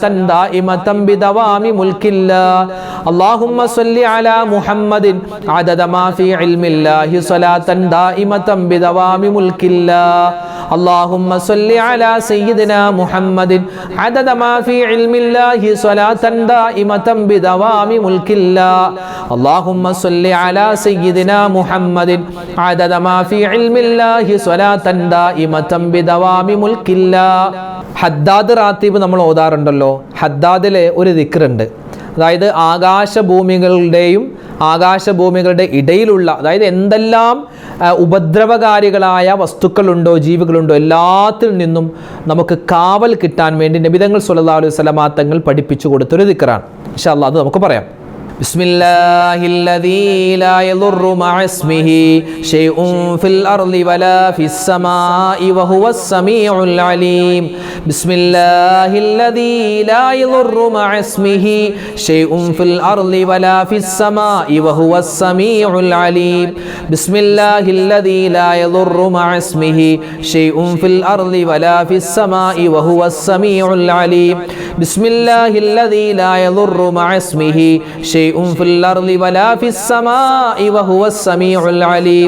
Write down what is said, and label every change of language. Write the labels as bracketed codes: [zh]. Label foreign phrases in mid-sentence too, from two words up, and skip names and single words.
[ar] دائمة بدوام ملك الله اللهم صل على محمد عدد ما في علم الله صلاة دائمة بدوام ملك الله اللهم صل على سيدنا محمد عدد ما في علم الله صلاة دائمة بدوام ملك الله اللهم صل على سيدنا محمد عدد ما في علم الله صلاة دائمة بدوام ملك الله. [ml] ഹദ്ദാദ് റാത്തീബ് നമ്മൾ ഓതാറുണ്ടല്ലോ. ഹദ്ദാദിലെ ഒരു ദിക്റുണ്ട്. അതായത് ആകാശഭൂമികളുടെ ഇടയിലുള്ള, അതായത് എന്തെല്ലാം ഉപദ്രവകാരികളായ വസ്തുക്കളുണ്ടോ ജീവികളുണ്ടോ എല്ലാത്തിൽ നിന്നും നമുക്ക് കാവൽ കിട്ടാൻ വേണ്ടി നബിതങ്ങൾ [ar] صلى الله عليه وسلم [ml] തങ്ങൾ പഠിപ്പിച്ചു കൊടുത്തൊരു ദിക്റാണ്. [ar] إن شاء الله [ml] അത് നമുക്ക് പറയാം. [ar] بسم الله الذي لا يضر مع اسمه شيء في الأرض ولا في السماء وهو السميع العليم بسم الله الذي لا يضر مع اسمه شيء في الأرض ولا في السماء وهو السميع العليم بسم الله الذي لا يضر مع اسمه شيء في الأرض ولا في السماء وهو السميع العليم بسم الله الذي لا يضر مع اسمه شيء في الأرض ولا في السماء وهو السميع العليم